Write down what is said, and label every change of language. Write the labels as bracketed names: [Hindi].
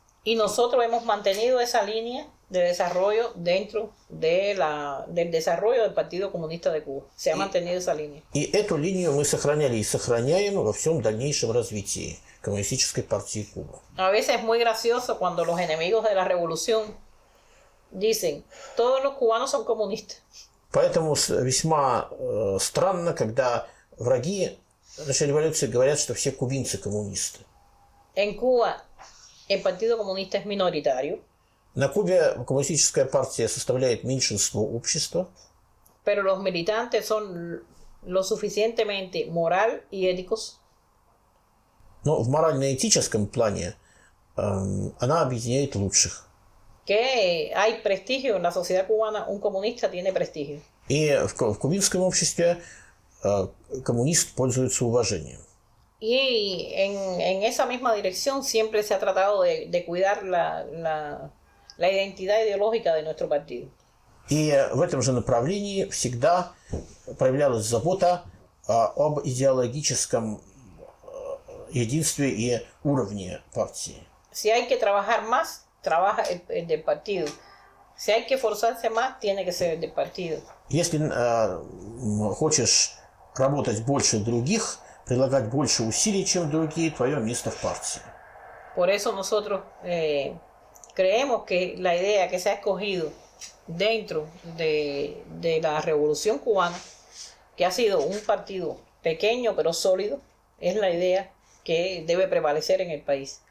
[Spanish] Y nosotros hemos mantenido esa línea de desarrollo dentro del desarrollo del Partido Comunista de Cuba. Se ha mantenido esa línea. [Russian] И эту линию мы сохраняли и сохраняем во всем дальнейшем развитии Коммунистической партии Кубы. [Spanish] A veces es muy gracioso cuando los enemigos de la revolución dicen, todos los cubanos son comunistas. [Russian] Поэтому весьма странно, когда враги нашей революции говорят, что все кубинцы коммунисты. [Spanish] En Cuba, el Partido Comunista es minoritario. [Russian] На Кубе коммунистическая партия составляет меньшинство общества. [Spanish] Pero los militantes son lo suficientemente moral y éticos. [Russian] Но в морально-этическом плане она объединяет лучших. [Spanish] Que hay prestigio en la sociedad cubana, un comunista tiene prestigio. [Russian] И в кубинском обществе коммунист пользуется уважением. [Spanish] Y en esa misma dirección siempre se ha tratado de cuidar la identidad ideológica de nuestro partido. [Russian] И в этом же направлении всегда проявлялась забота об идеологическом единстве и уровне партии. [Spanish] Si hay que trabajar más, trabaja el del partido. Si hay que esforzarse más, tiene que ser el del partido. [Russian] Если хочешь работать больше других, прилагать больше усилий, чем другие, твое место в партии. [Spanish] Por eso nosotros creemos que la idea que se ha escogido dentro de la Revolución Cubana, que ha sido un partido pequeño pero sólido, es la idea que debe prevalecer en el país.